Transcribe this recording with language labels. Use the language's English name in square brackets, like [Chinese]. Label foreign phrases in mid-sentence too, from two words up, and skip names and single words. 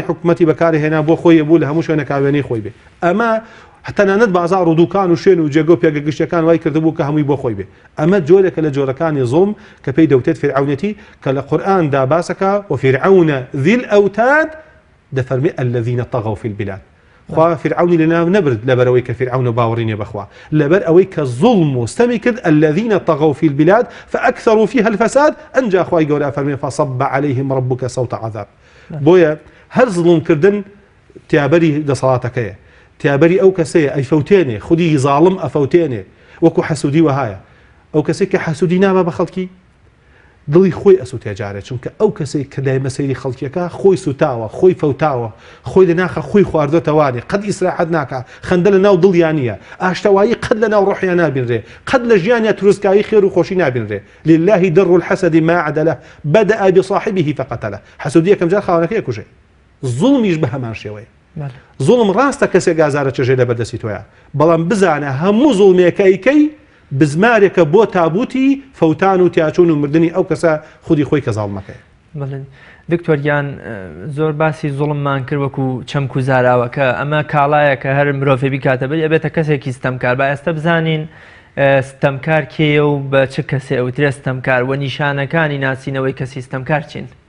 [Central Kurdish] حکومەتی بەکارهێنا بۆ خۆی بوو لە هەموو شوێنە کاوێنەی خۆی بێ ئەمە تەنانەت بازار و دوکان و شوێن و جێگە و پێگەگشتەکان وای کردبوو کە هەمووی بۆ خۆی بێ ئەمە جۆرێکە لە جۆرەکانی زوڵم کە پێی دەوتێت فرعونەتی کە لە قورئاندا باسەکە [Arabic] وفرعون ذی الأوتاد [Central Kurdish] دەفەرمێ [Arabic] الذين طغوا في البلاد [Central Kurdish] خوا فرعونی لەناو نەبرد لەبەرەوەی کە فرعون باوەڕی نییە بەخوا لەبەر ئەوەی کە زوڵم و ستەمی کرد [Arabic] الذين طغوا في البلاد فأكثروا فيها الفساد [Central Kurdish] ئەنجا خوای گەورە فەرمێ [Arabic] فصب عليهم ربك صوت عذاب [Central Kurdish] بۆیە هەر زڵمکردن تیابەری دەسەڵاتەکەیە تیابەری ئەو کەسەیە ئەیفەوتێنێ خودی زاڵم ئەفەوتێنێ وەکو حەسوودی وهایە ئەو کەسێک کە حەسوودی نابە بە خەڵکی دڵی خۆی ئەسووتێ جارێت چونکە ئەو کەسێک کە لای مەسەیری خەڵکیەکە خۆی سوتاوە خۆی فەوتاوە خۆی لە ناخە خۆی خواردۆتەوانێ قەت ئیسراحەت ناکە خەندە لە ناو دڵیان نییە ئاشتەوایی قەت لە ناو ڕۆحیان نابینرێ قەت لە ژیانیا تروسکایی خێر و خۆشی نابینرێ [Arabic] لله در الحسد ما عدله بدأ بصاحبه فقتله [Central Kurdish] حەسوودی یەکەم جار خاوەنەکەی ئەکوژێ زوڵمیش بە هەمان شێوەیە زوڵم ڕاستە کەسێک ئازارە چێژێ لە بەردەستی تۆیە بەڵام بزانە هەموو زوڵمێکەیکەی بزمارێکە بۆ تابوتی فەوتان و تیاچون و مردنی ئەو کەسە خودی خۆی کە زاڵمەکەی دکتۆریان زۆر باسی زوڵممان کرد وەکو چەمک و زاراوەکە ئەمە کاڵایە کە هەر مرۆڤێ بیکاتە بێت ئەبێتە کەسێکی ستەمکار با ئێستا بزانین ستەمکار کێیە و بە چ کەسێ ئەوترێ ستەمکار و نیشانەکانی ناسینەوەی کەسی ستەمکار چین